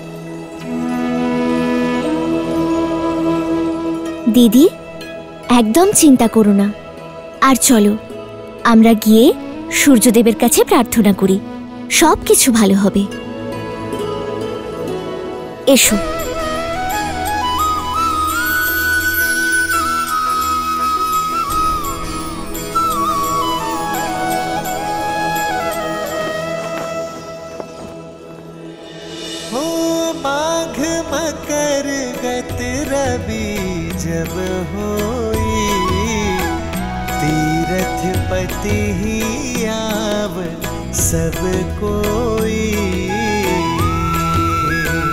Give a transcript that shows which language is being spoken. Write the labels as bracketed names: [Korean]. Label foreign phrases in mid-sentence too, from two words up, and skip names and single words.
[Bangla] দিদি, একদম চিন্তা করো না। আর চলো আমরা গিয়ে সূর্যদেবের কাছে প্রার্থনা করি, সব কিছু ভালো হবে। এসো। [Awadhi] माघ मकर गत रवि जब होई, तीरथ पति ही आव सब कोई।